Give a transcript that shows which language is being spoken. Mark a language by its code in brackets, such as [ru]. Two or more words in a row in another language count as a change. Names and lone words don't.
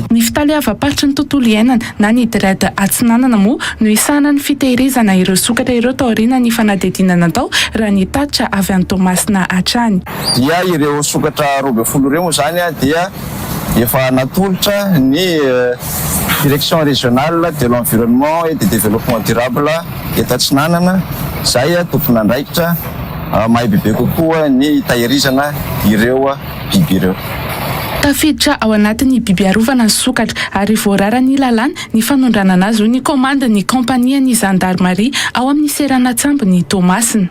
[mg] Ny fitaleava-patry ny tontolo iainana na ny dirada Atsinanana moa no isana ny fitehirizana ireo sokatra ireo taoriana ny fanadidinana tao raha nitatra avy any Toamasina hatrany. Dia ireo sokatra 12 ireo moa zany dia efa natolotra ny [fr] direction régionale de l'environnement et du développement durable [mg] eto Atsinanana izay tompon'andraikitra mahay bebe kokoa ny tahirizana ireo biby ireo. Tafiditra ao anatin'ny biby arovana ny sokatra ary voarara ny lalàna ny fanondranana azy ny komanda ny kompania ny zandarmaria ao amin'ny Seranatsiambo ny Toamasina.